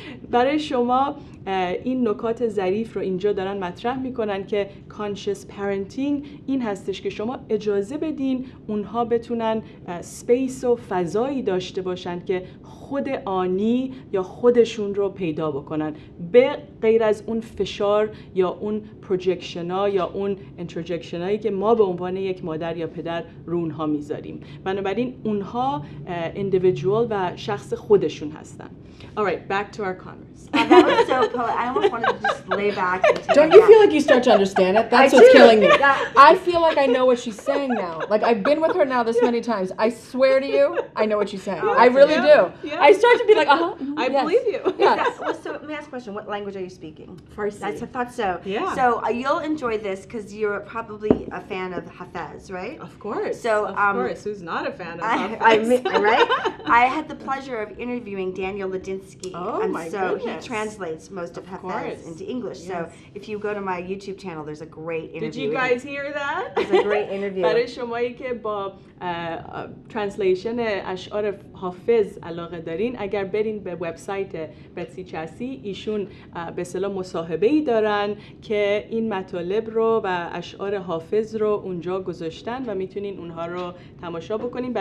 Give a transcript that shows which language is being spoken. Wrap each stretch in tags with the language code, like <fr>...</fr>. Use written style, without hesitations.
<fa>برای شما این نکات ظریف رو اینجا دارن مطرح میکنن که کانشس پرنتینگ این هستش که شما اجازه بدین اونها بتونن سپیس و فضایی داشته باشن که خود آنی یا خودشون رو پیدا بکنن، به غیر از اون فشار یا اون پروجکشن ها یا اون انترجکشن هایی که ما به عنوان یک مادر یا پدر رو اونها میذاریم. بنابراین اونها individual و شخص خودشون هستن.</fa> <en>All right, back to our converse. That was so poetic. I almost wanted to just lay back and take Don't you feel like you start to understand it? That's what's killing me. I feel like I know what she's saying now. Like I've been with her now this many times. I swear to you, I know what she's saying. I really do. Yeah. I start to be like, I believe you. Yes. So let me ask a question. What language are you speaking? Farsi. I thought so. Yeah. So you'll enjoy this because you're probably a fan of Hafez, right? Of course. So of course, who's not a fan of Hafez? Right? I had the pleasure of interviewing Daniel Ladinsky. Oh, and my so goodness. he translates most of Hafez into English. Yes. So if you go to my YouTube channel, there's a great interview. Did you guys hear that? There's a great interview.</en> <fa>برای شمایی که با ترنسلیشن اشعار حافظ علاقه دارین، اگر برین به وبسایت بتسی چاسی، ایشون به اصطلاح مصاحبه‌ای دارن که این مطالب رو و اشعار حافظ رو اونجا گذاشتن و میتونین اونها رو تماشا بکنین.</fa>